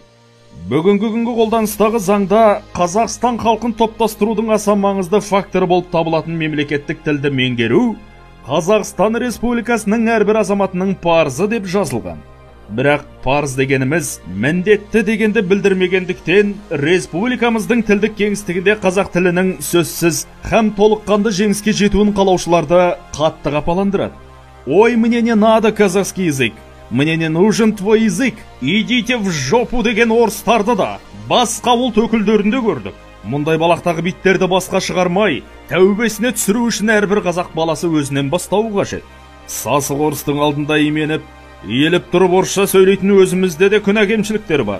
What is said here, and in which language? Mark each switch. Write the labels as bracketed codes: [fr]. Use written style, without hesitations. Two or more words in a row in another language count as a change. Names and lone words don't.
[kk] Бүгінгі күнгі қолданыстағы заңда Қазақстан халқын топтастырудың аса маңызды факторы болып табылатын мемлекеттік тілді меңгеру Қазақстан Республикасының әрбір азаматының парызы деп жазылған. Бірақ парыз дегеніміз міндетті дегенді білдірмегендіктен республикамыздың тілдік кеңістігінде қазақ тілінің сөзсіз һәм толыққанды жеңіске жетуін қалаушыларды қатты қапаландырады. Ой, [ru] мне не надо казахский язык, мне не нужен твой язык, идите в жопу [kk] деген орыстарды да басқа ұлт өкілдерінде көрдік. Мұндай балақтағы биттерді басқа шығармай, тәубесіне түсіру үшін әрбір қазақ баласы өзінен бастауы қажет. Сасық орыстың алдында именіп, еліп тұрып орысша сөйлейтін өзімізде де күнә кемшіліктер бар.